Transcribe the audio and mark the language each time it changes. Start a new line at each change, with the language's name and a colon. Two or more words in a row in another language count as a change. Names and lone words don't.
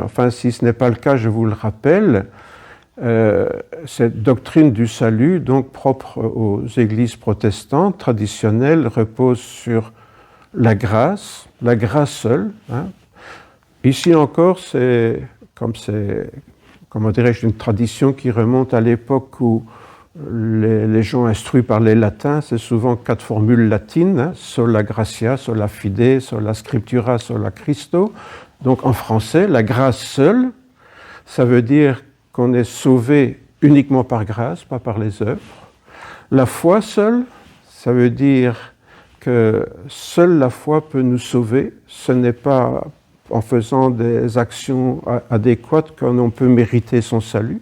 French: Enfin, si ce n'est pas le cas, je vous le rappelle. Cette doctrine du salut, donc propre aux églises protestantes traditionnelles, repose sur la grâce seule. Hein. Ici encore, c'est comment dirais-je, une tradition qui remonte à l'époque où les gens instruits par les latins, c'est souvent 4 formules latines, hein,
Latin: sola gratia, sola fide, sola scriptura, sola Christo.
French: Donc en français, la grâce seule, ça veut dire qu'on est sauvé uniquement par grâce, pas par les œuvres. La foi seule, ça veut dire que seule la foi peut nous sauver. Ce n'est pas en faisant des actions adéquates qu'on peut mériter son salut.